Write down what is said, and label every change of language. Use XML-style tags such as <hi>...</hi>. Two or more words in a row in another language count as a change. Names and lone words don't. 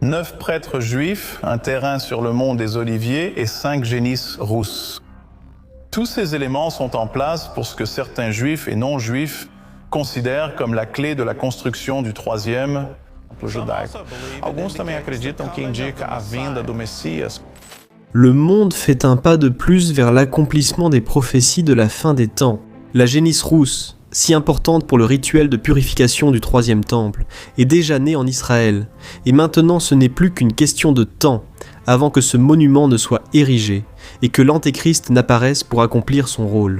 <fr>9 prêtres juifs, un terrain sur le mont des Oliviers et 5 génisses rousses. Tous ces éléments sont en place pour ce que certains juifs et non-juifs considèrent comme la clé de la construction du troisième</fr> <pt>templo judaico. Alguns também acreditam que indica a vinda do Messias.</pt> <fr>Le monde fait un pas de plus vers l'accomplissement des prophéties de la fin des temps. La génisse rousse, si importante pour le rituel de purification du troisième temple, est déjà née en Israël, et maintenant ce n'est plus qu'une question de temps avant que ce monument ne soit érigé et que l'Antéchrist n'apparaisse pour accomplir son rôle.</fr>